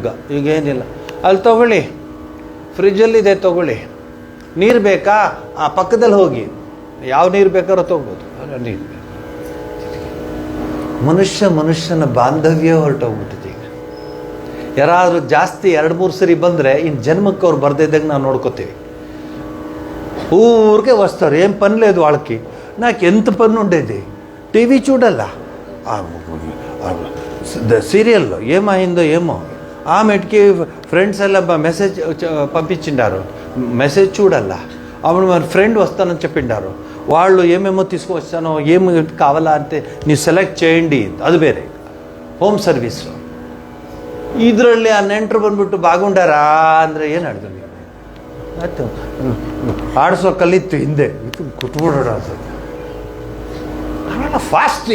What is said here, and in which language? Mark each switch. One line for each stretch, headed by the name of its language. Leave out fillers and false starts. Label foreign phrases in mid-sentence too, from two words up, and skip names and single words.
Kannada: ಈಗೇನಿಲ್ಲ, ಅಲ್ಲಿ ತೊಗೊಳ್ಳಿ, ಫ್ರಿಜ್ಜಲ್ಲಿದೆ ತೊಗೊಳ್ಳಿ, ನೀರು ಬೇಕಾ ಆ ಪಕ್ಕದಲ್ಲಿ ಹೋಗಿ ಯಾವ ನೀರು ಬೇಕಾದ್ರೂ ತೊಗೋಬೋದು. ನೀರು ಬೇಕು. ಮನುಷ್ಯನ ಬಾಂಧವ್ಯ ಹೊರಟೋಗ್ಬಿಟ್ಟಿದೆ. ಈಗ ಯಾರಾದರೂ ಜಾಸ್ತಿ 2-3 ಸರಿ ಬಂದರೆ ಇನ್ನು ಜನ್ಮಕ್ಕೆ ಅವ್ರು ಬರ್ದಿದ್ದಂಗೆ ನಾವು ನೋಡ್ಕೋತೀವಿ.
Telugu: ఊరికే వస్తారు, ఏం పని లేదు వాళ్ళకి. నాకు ఎంత పని ఉండేది, టీవీ చూడాల, సీరియల్లో ఏమైందో ఏమో, ఆమెకి ఫ్రెండ్స్ ಎಲ್ಲ మెసేజ్ పంపించిండారు, మెసేజ్ చూడాల. అప్పుడు మరి ఫ్రెండ్ వస్తానని చెప్పిండారు, వాళ్ళు ఏమేమో తీసుకువస్తానో ఏమి కావాలా అంటే ನೀವು ಸೆಲೆಕ್ಟ್ చేయండి,
Kannada: ಅದು ಬೇರೆ. ಹೋಮ್ ಸರ್ವಿಸು. ಇದರಲ್ಲಿ ಆ ನೆಂಟರು ಬಂದ್ಬಿಟ್ಟು ಬಾಗುಂಡಾರಾ ಅಂದರೆ ಏನು ಹೇಳಿದ್ರು ನೀವು? ಆಯ್ತು, ಆಡಿಸೋ ಕಲಿತ್ತು ಹಿಂದೆ, ಇದು ಕುಟ್ಬಿಡೋಣ ಅಂತ. ಅವೆಲ್ಲ ಫಾಸ್ಟ್.